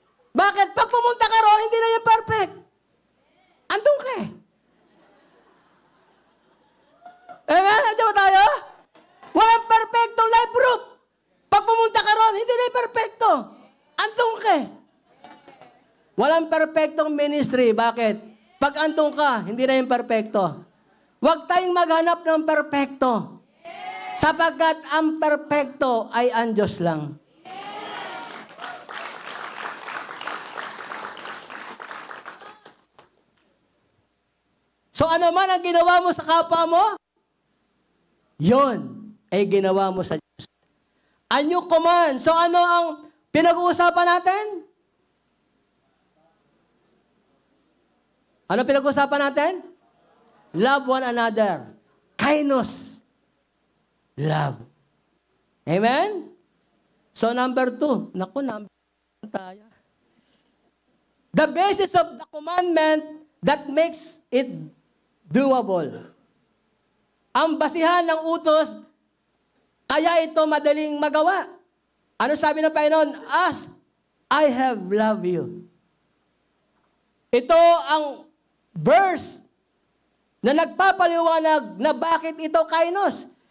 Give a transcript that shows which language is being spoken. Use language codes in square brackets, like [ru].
[tl] Bakit? Pag pumunta ka ron, hindi na yung perfect. Andun ka eh. Amen? Andiyan ba tayo? Walang perfectong life group. Pag pumunta ka ron, hindi na yung perfecto. Andun ka eh. Walang perfectong ministry. Bakit? Pag andun ka, hindi na yung perfecto. Huwag tayong maghanap ng perfecto. Sapagkat ang perfecto ay ang Diyos lang. So ano man ang ginawa mo sa kapwa mo, yon ay ginawa mo sa Diyos. [en] A new command. [tl] So ano ang pinag-uusapan natin? Ano pinag-uusapan natin? [en] Love one another. Kindness. Love. Amen? [tl] So number 2. Naku, number 2 tayo. [en] The basis of the commandment that makes it doable. [tl] Ang basihan ng utos, kaya ito madaling magawa. Ano sabi ng Panginoon? [en] As I have loved you. [tl] Ito ang verse na nagpapaliwanag na bakit ito kainos.